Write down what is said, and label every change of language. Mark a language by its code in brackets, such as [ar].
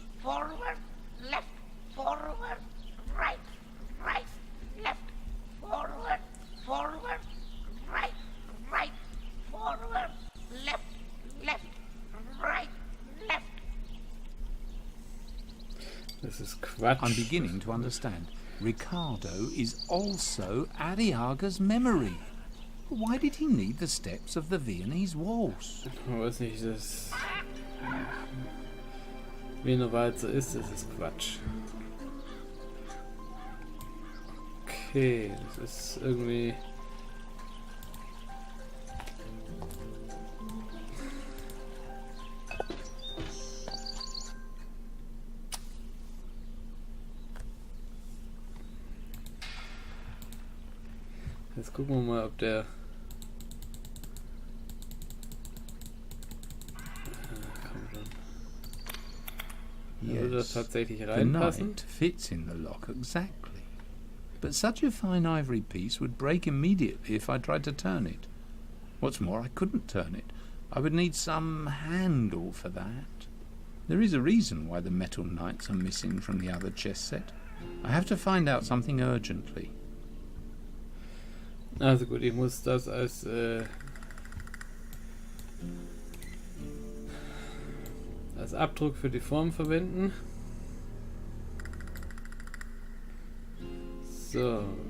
[en] Forward, left, forward, right, right, left, forward, forward, right, right, forward, left, left, right, left. [de] Das ist Quatsch. [en] I'm beginning to understand. Ricardo is also Arriaga's memory. Why did he need the steps of the Viennese waltz? [de] Ich weiß nicht, das Wiener Walzer ist, das ist Quatsch. Okay, das ist irgendwie... Jetzt gucken wir mal, ob der... Komm schon. Würde das tatsächlich [en] The [de] reinpassen? [en] knight fits in the lock exactly. But such a fine ivory piece would break immediately if I tried to turn it. What's more, I couldn't turn it. I would need some handle for that. There is a reason why the metal knights are missing from the other chess set. I have to find out something urgently. [de] Also gut, ich muss das als Abdruck für die Form verwenden. So.